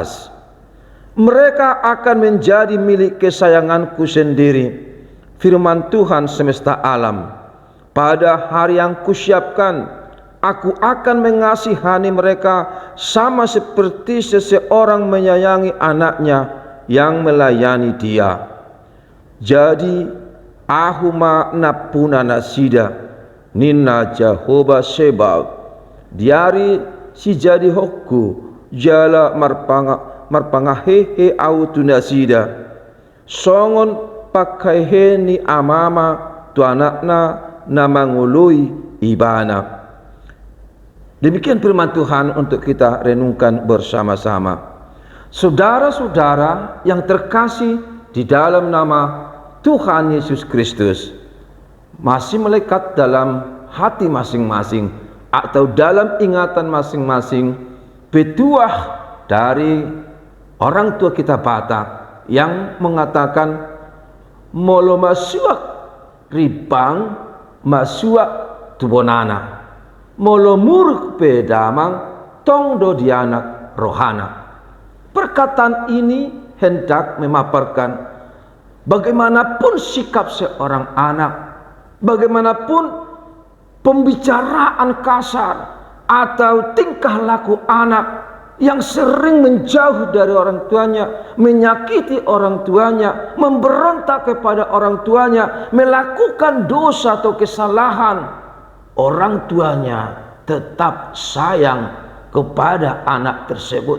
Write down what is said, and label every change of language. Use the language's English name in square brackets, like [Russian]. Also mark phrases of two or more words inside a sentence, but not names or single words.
[Indonesian] Mereka akan menjadi milik kesayanganku sendiri, firman Tuhan semesta alam. Pada hari yang kusiapkan, aku akan mengasihani mereka sama seperti seseorang menyayangi anaknya yang melayani dia. [Batak Toba] Jadi ahuma napuna nasida Nina Jehovah Sebab diari si jadi hokku jala marpangahehe autu nasida songon pakai ni amama tu anakna namangului ibana. [Indonesian] Demikian firman Tuhan untuk kita renungkan bersama-sama. Saudara-saudara yang terkasih di dalam nama Tuhan Yesus Kristus, masih melekat dalam hati masing-masing atau dalam ingatan masing-masing petuah dari orang tua kita Batak yang mengatakan [Batak Toba] molo masuak ribang masuak tubonana molo muruk pedamang tongdo dianak rohana. [Indonesian] Perkataan ini hendak memaparkan bagaimanapun sikap seorang anak, bagaimanapun pembicaraan kasar atau tingkah laku anak yang sering menjauh dari orang tuanya, menyakiti orang tuanya, memberontak kepada orang tuanya, melakukan dosa atau kesalahan, orang tuanya tetap sayang kepada anak tersebut.